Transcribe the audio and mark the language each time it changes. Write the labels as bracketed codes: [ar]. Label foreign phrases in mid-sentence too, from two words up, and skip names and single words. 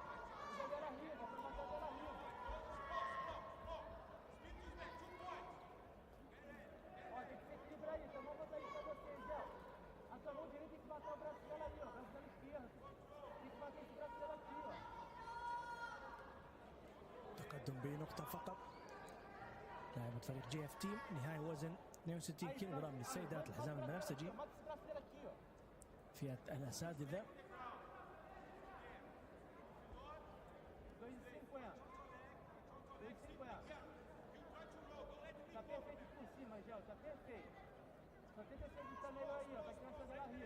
[pt] Usa dela riba, pra matar dela riba! Ó, tem que se equilibrar isso, eu vou botar isso pra vocês, Gel. A sua mão direita tem que matar o braço dela ali, ó, o braço dela esquerdo. Tem que bater esse braço dela aqui, ó. [ar] تقدم بنقطة فقط لاعبة فريق جي اف تي. نهاية وزن 62 كيلوغرام للسيدات الحزام البنفسجي [pt] Mata esse braço dela aqui, ó. [ar] فئة الأساتذة. 2,50. [pt] Tá perfeito por cima, Gel, tá perfeito. Só tenta se ajustar melhor aí, ó, pra criança dela rir.